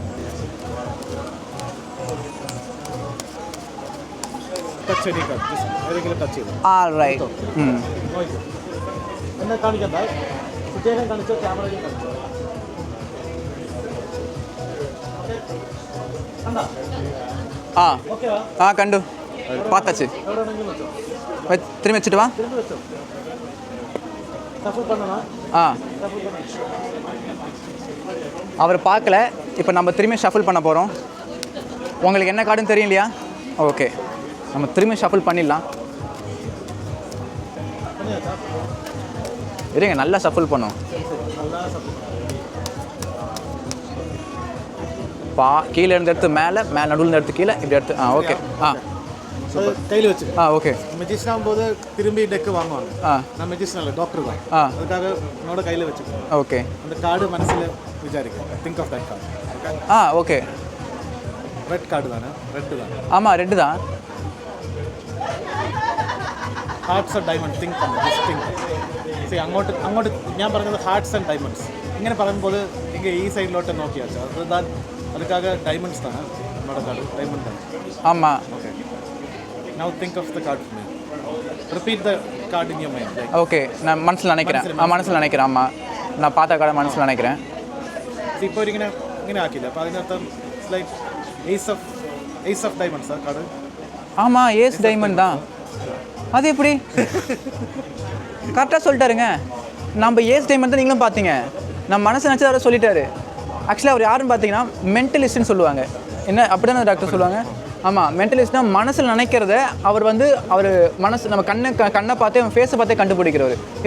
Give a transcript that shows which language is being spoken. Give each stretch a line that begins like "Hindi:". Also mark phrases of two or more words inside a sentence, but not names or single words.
English: touch any card
Malayalam: ഏതെങ്കിലും ടച്ച് ചെയ്തു. ആ റൈറ്റ്. എന്നെ കാണിക്കണ്ട, കുട്ടിയെ കാണിച്ചോ, ക്യാമറയിൽ കാണിച്ചോ. ആ ഓക്കെ ആ കണ്ടു பார்த்தாச்சு. എവിടെ വേണമെങ്കിലും വെച്ചോ,
Tamil: திரும்பி வச்சுட்டு வா.
Malayalam: തിരിഞ്ഞ് വെച്ചോ. ഷഫിൾ பண்ணனா?
Tamil: ஆ ഷഫിൾ பண்ணு. அவர் பார்க்கல. இப்போ நம்ம திரும்பி ஷஃபிள் பண்ண போகிறோம். உங்களுக்கு என்ன கார்டுன்னு தெரியும் இல்லையா? ஓகே, நம்ம திரும்பி ஷஃபிள் பண்ணிடலாம். பண்ணியாச்சா? இருங்க, நல்லா ஷஃபிள் பண்ணும். நல்லா ஷஃபிள் பண்ணு. கீழே இருந்து எடுத்து மேலே, மேலே நடுவில் எடுத்து கீழே, இப்படி எடுத்து. ஆ ஓகே. ஆ அது கையில் வச்சு. ஆ ஓகே. மெஜிஷியன் ஆகும்போது திரும்பி டெக்கு வாங்குவாங்க. ஆ நான் மெஜிஷியன் இல்லை, டாக்டர் தான். ஆ அதுக்காக என்னோட கையில் வச்சுக்கணும். ஓகே. அந்த கார்டு மனசில் விசாரிக்க.
English: think of that card.
Tamil: ஆ ஓகே.
English: red card
Malayalam: താനേ, റെഡ് താനേ.
Tamil: ஆமாம் ரெட்டு தான்.
English: hearts and diamond
Malayalam: തിങ്ക് സി അങ്ങോട്ട് അങ്ങോട്ട് ഞാൻ പറഞ്ഞത്
English: hearts and diamonds
Malayalam: ഇങ്ങനെ പറയുമ്പോൾ ഇങ്ങനെ ഈ സൈഡിലോട്ട് നോക്കിയാൽ അത്
Tamil: அதுக்காக டைமண்ட்ஸ் தானே என்னோட கார்டு, டைமண்ட் தான். ஆமாம்.
English: Okay, now think of the card. Repeat the card in your mind.
Tamil: ஓகே, நான் மனசில் நினைக்கிறேன். மனசில் நினைக்கிறேன். ஆமாம், நான் பார்த்த கடை மனசில் நினைக்கிறேன்.
Malayalam: ഇപ്പോൾ ഇങ്ങനെ ഇങ്ങനെ ആക്കില്ല, അപ്പോൾ അതിനർത്ഥം
English: like ace of diamonds
Malayalam: ആ കാർഡ്.
Tamil: ஆமாம்,
English: ace diamond
Tamil: தான். அது எப்படி கரெக்டாக சொல்லிட்டாருங்க. நம்ம
English: ace diamond
Tamil: தான் நீங்களும் பார்த்தீங்க. நம்ம மனசு நினச்சதை அவரை சொல்லிட்டாரு. ஆக்சுவலாக அவர் யாருன்னு பார்த்தீங்கன்னா மென்டலிஸ்ட்னு சொல்லுவாங்க. என்ன அப்படி தானே டாக்டர் சொல்லுவாங்க? ஆமாம், மென்டலிஸ்ட்னா மனசில் நினைக்கிறத அவர் அவர் மனசு நம்ம கண்ணை பார்த்தே, அவன் ஃபேஸை பார்த்தே கண்டுபிடிக்கிறவர்.